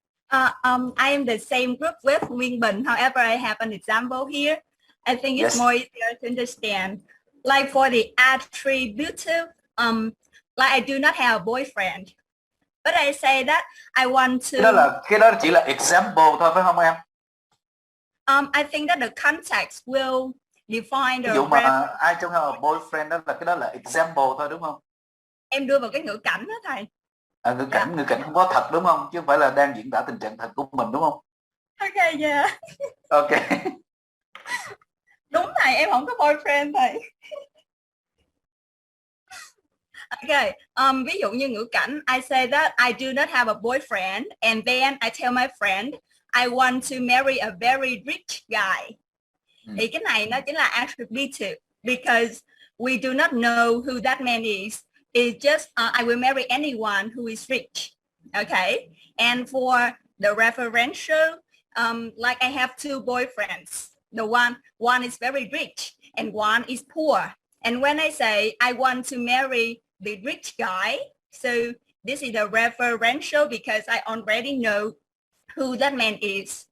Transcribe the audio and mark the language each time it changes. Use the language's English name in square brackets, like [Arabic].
[English] I am the same group with Minh Bình. However, I have an example here. I think it's more easier to understand. Like for the attributive, like I do not have a boyfriend, but I say that I want to. [Vietnamese] Cái đó chỉ là example thôi, phải không em? [English] I think that the context will define the. [Vietnamese] Ví dụ mà [English] I don't have a boyfriend, [Vietnamese] đó là cái đó là example thôi, đúng không? Em đưa vào cái ngữ cảnh đó thầy. Ngữ cảnh không có thật, đúng không? Chứ không phải là đang diễn tả tình trạng thật của mình, đúng không? [English] Okay, yeah. Okay. [Vietnamese] Đúng thầy, em không có boyfriend thầy. [English] Okay, [Vietnamese] ví dụ như ngữ cảnh, [English] I say that I do not have a boyfriend, and then I tell my friend I want to marry a very rich guy. [Vietnamese] Thì cái này nó chính là attributive, [English] because we do not know who that man is. It's just I will marry anyone who is rich. Okay, and for the referential, like I have two boyfriends. The one is very rich and one is poor. And when I say I want to marry the rich guy, so this is a referential because I already know who that man is.